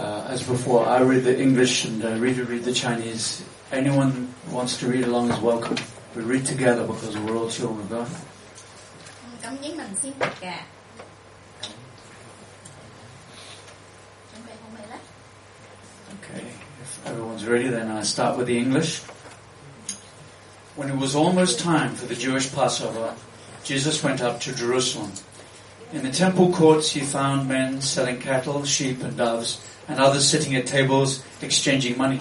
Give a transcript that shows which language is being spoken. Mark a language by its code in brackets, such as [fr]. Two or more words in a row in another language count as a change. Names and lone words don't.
[en] as before, I read the English and Rita read the Chinese. Anyone who wants to read along is welcome. We read together because we're all children of God. [yue] 咁英文先讀嘅，準備好未咧？ [en] Okay, if everyone's ready, then I start with the English. When it was almost time for the Jewish Passover, Jesus went up to Jerusalem. In the temple courts he found men selling cattle, sheep and doves, and others sitting at tables exchanging money.